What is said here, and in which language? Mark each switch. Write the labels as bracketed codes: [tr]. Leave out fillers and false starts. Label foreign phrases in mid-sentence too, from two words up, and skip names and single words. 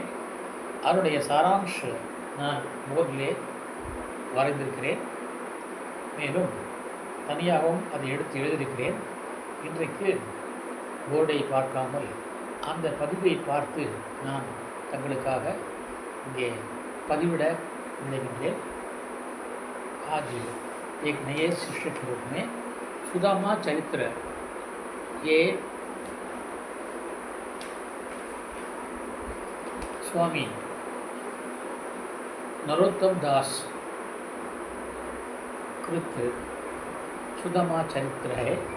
[ta] அதனுடைய சாராம்ச நான் போர்டிலே வரைந்திருக்கிறேன். மேலும் தனியாகவும் அதை எடுத்து எழுதியிருக்கிறேன். இன்றைக்கு போர்டை பார்க்காமல் அந்த பதிவை பார்த்து நான் தங்களுக்காக இங்கே பதிவிட நினைக்கின்றேன். [hi] आज एक नए शिष्य के रूप में सुदामा चरित्र ये स्वामी नरोत्तम दास कृत सुदामा चरित्र है.